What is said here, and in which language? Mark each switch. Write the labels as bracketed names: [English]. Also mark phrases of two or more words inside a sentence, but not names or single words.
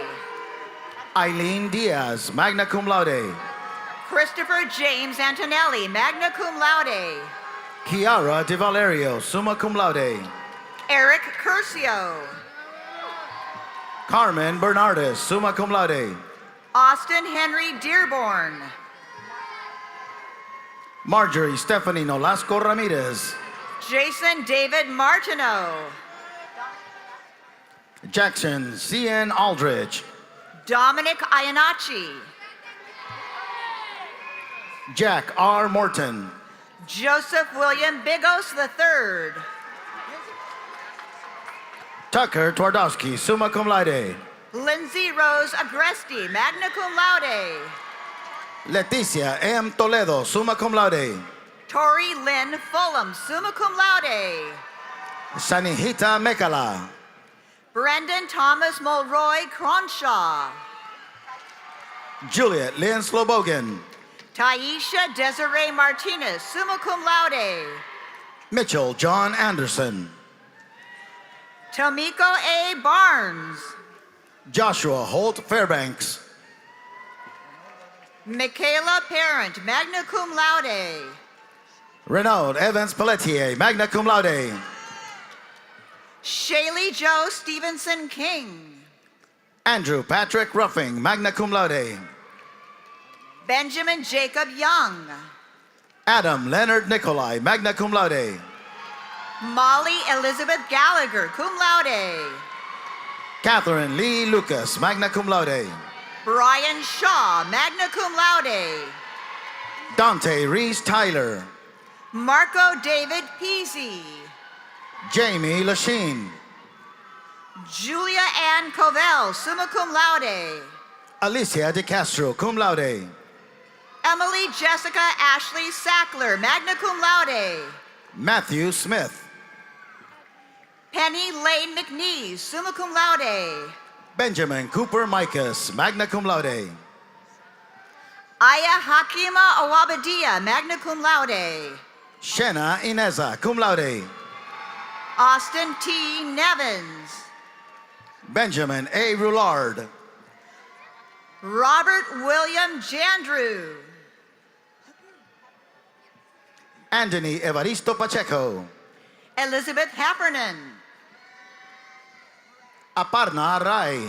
[English] Eileen Diaz, [Latin] magna cum laude. [English] Christopher James Antonelli, [Latin] magna cum laude. [English] Chiara De Valerio, [Latin] summa cum laude. [English] Eric Curcio. Carmen Bernardis, [Latin] summa cum laude. [English] Austin Henry Dearborn. Marjorie Stephanie Nolasco Ramirez. Jason David Martineau. Jackson C.N. Aldridge. Dominic Iannacci. Jack R. Morton. Joseph William Bigos III. Tucker Twardowski, [Latin] summa cum laude. [English] Lindsay Rose Agresti, [Latin] magna cum laude. [English] Leticia M. Toledo, [Latin] summa cum laude. [English] Tori Lynn Fulham, [Latin] summa cum laude. [English] Sanihita Mekala. Brendan Thomas Mulroy Cronshaw. Juliet Lynn Slobogan. Taisha Desiree Martinez, [Latin] summa cum laude. [English] Mitchell John Anderson. Tomiko A. Barnes. Joshua Holt Fairbanks. Michaela Parent, [Latin] magna cum laude. [English] Renaud Evans Pelletier, [Latin] magna cum laude. [English] Shaylee Joe Stevenson King. Andrew Patrick Ruffing, [Latin] magna cum laude. [English] Benjamin Jacob Young. Adam Leonard Nicolai, [Latin] magna cum laude. [English] Molly Elizabeth Gallagher, [Latin] cum laude. [English] Catherine Lee Lucas, [Latin] magna cum laude. [English] Brian Shaw, [Latin] magna cum laude. [English] Dante Reese Tyler. Marco David Peasy. Jamie Lachine. Julia Ann Covell, [Latin] summa cum laude. [English] Alicia De Castro, [Latin] cum laude. [English] Emily Jessica Ashley Sackler, [Latin] magna cum laude. [English] Matthew Smith. Penny Lane McNeese, [Latin] summa cum laude. [English] Benjamin Cooper Micas, [Latin] magna cum laude. [English] Aya Hakima Awabadia, [Latin] magna cum laude. [English] Shenna Ineza, [Latin] cum laude. [English] Austin T. Nevins. Benjamin A. Roulard. Robert William Jandrew. Anthony Evaristo Pacheco. Elizabeth Heffernan. Aparna Rai.